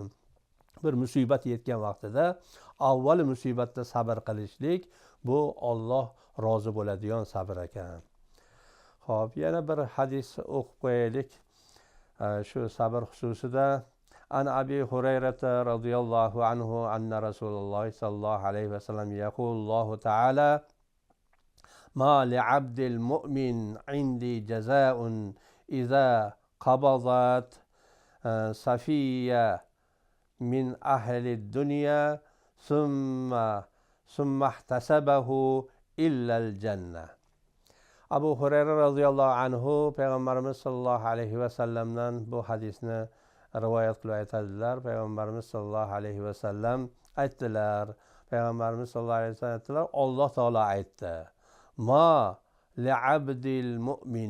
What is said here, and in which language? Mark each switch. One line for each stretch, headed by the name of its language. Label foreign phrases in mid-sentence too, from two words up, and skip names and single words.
Uzbek: Bir musibat yetgan vaqtida avval musibatda sabr qilishlik bu Alloh rozi bo'ladigan sabr ekan. Xo'p, yana bir hadis o'qib qo'yaylik.
Arabic: Shu sabr xususida عن أبي هريرة رضي الله عنه أن رسول الله صلى الله عليه وسلم يقول الله تعالى ما لعبدي المؤمن عندي جزاء إذا قبضت صفيه من أهل الدنيا ثم احتسبه إلا الجنة.
Uzbek: Abu Hurayra
Arabic: رضي الله عنه
Uzbek: payg'ambarimiz
Arabic: صلى الله عليه
Uzbek: vasallamdan bu hadisni rivoyat qilib aytadilar. Payg'ambarimiz
Arabic: صلى الله عليه وسلم
Uzbek: aytdilar. Payg'ambarimiz
Arabic: صلى الله عليه وسلم
Uzbek: aytdilar, Alloh taolo aytdi.
Arabic: ما لعبدي المؤمن.